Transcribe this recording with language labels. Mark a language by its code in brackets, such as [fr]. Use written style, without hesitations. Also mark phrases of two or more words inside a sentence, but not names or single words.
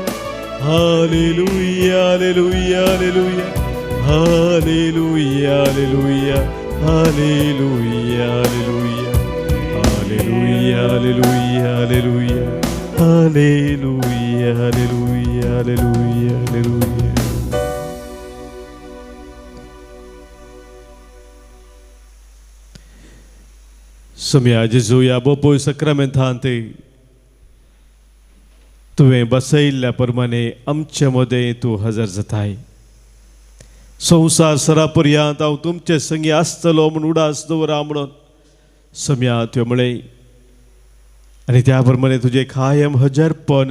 [kok] Hallelujah, hallelujah, hallelujah, hallelujah, hallelujah, hallelujah, hallelujah, hallelujah, hallelujah, hallelujah, hallelujah, hallelujah, hallelujah, hallelujah. Somia Jesuya Bopo Sacramentante तुवें बसयल्ल्या प्रमाणे आमचे मदें तूं हजर जाताय संवसार सरापर्यंत हांव तुमचे संगी आसतलो म्हूण उडास दवरा म्हणून सम्या तुवें म्हळें आनी त्या प्रमाणे तुजें कायम हजरपण